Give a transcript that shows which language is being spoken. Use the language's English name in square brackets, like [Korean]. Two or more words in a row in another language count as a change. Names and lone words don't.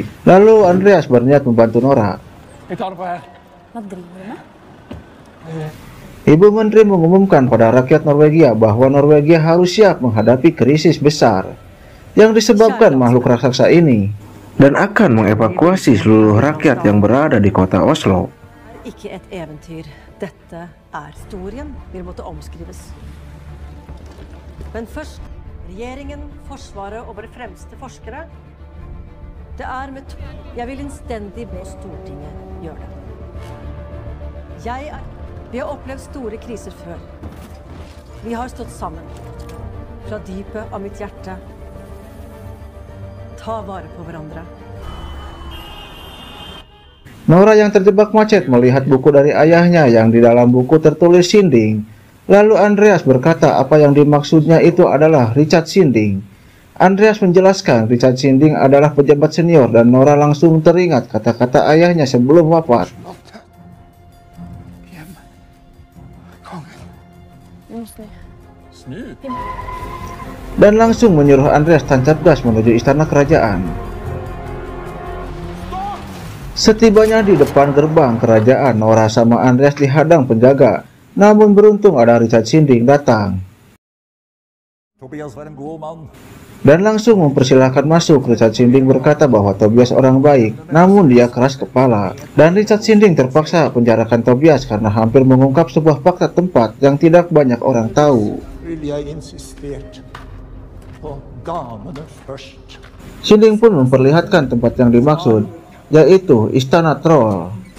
[Indonesian] Lalu Andreas berniat membantu Nora. Ibu Menteri mengumumkan pada rakyat Norwegia bahwa Norwegia harus siap menghadapi krisis besar yang disebabkan makhluk raksasa ini, dan akan mengevakuasi seluruh rakyat yang berada di kota Oslo. [Norwegian] Ikke et eventyr. Dette historien vil måtte omskrives. Men først, regjeringen, forsvaret og våre fremste forskere. Det med Jeg vil innstendig be Stortinget gjøre det. Vi har opplevd store kriser før. Vi har stått sammen. Fra dypet av mitt hjerte. Ta vare på hverandre. [Indonesian] Nora yang terjebak macet melihat buku dari ayahnya yang di dalam buku tertulis Sinding. Lalu Andreas berkata apa yang dimaksudnya itu adalah Richard Sinding. Andreas menjelaskan Richard Sinding adalah pejabat senior, dan Nora langsung teringat kata-kata ayahnya sebelum wafat. Dan langsung menyuruh Andreas tancap gas menuju istana kerajaan. Setibanya di depan gerbang kerajaan, Nora sama Andreas dihadang penjaga. Namun beruntung ada Richard Sinding datang. [Norwegian] Tobias var en god mann. [Indonesian] dan langsung mempersilahkan masuk. Richard Sinding berkata bahwa Tobias orang baik, namun dia keras kepala. Dan Richard Sinding terpaksa penjarakan Tobias karena hampir mengungkap sebuah fakta tempat yang tidak banyak orang tahu. Sinding pun memperlihatkan tempat yang dimaksud, yaitu Istana Troll.